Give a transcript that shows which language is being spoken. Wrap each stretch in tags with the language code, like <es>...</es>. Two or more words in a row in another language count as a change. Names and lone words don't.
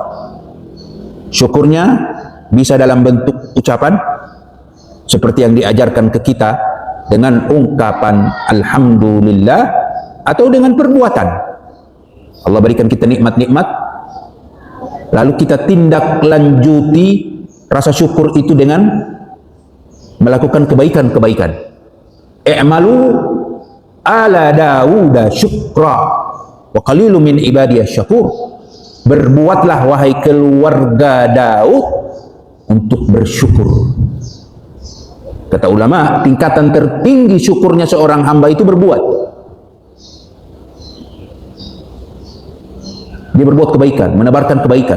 <id>Syukurnya bisa dalam bentuk ucapan seperti yang diajarkan ke kita dengan ungkapan alhamdulillah, atau dengan perbuatan. Allah berikan kita nikmat-nikmat, lalu kita tindak lanjuti rasa syukur itu dengan melakukan kebaikan-kebaikan.</id> <ar>اعملوا آل داود شكرا وقليل من عبادي الشكور.</ar> <id>Berbuatlah wahai keluarga Daud untuk bersyukur. Kata ulama, tingkatan tertinggi syukurnya seorang hamba itu berbuat. Dia berbuat kebaikan, menebarkan kebaikan.</id>